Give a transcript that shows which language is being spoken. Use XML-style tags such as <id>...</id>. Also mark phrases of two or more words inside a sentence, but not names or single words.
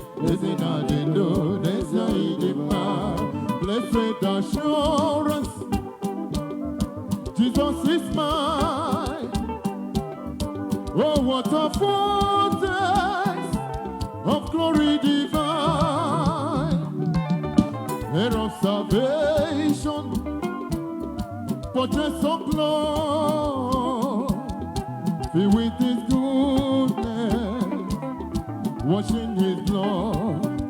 <ig>Ezi na dị ndụ, n'ezie ị dị mma.</ig> <en>Blessed assurance, Jesus is mine. Oh, what a foretaste of glory divine, heir of salvation, For just so long, filled with His goodness, washing His blood.</en>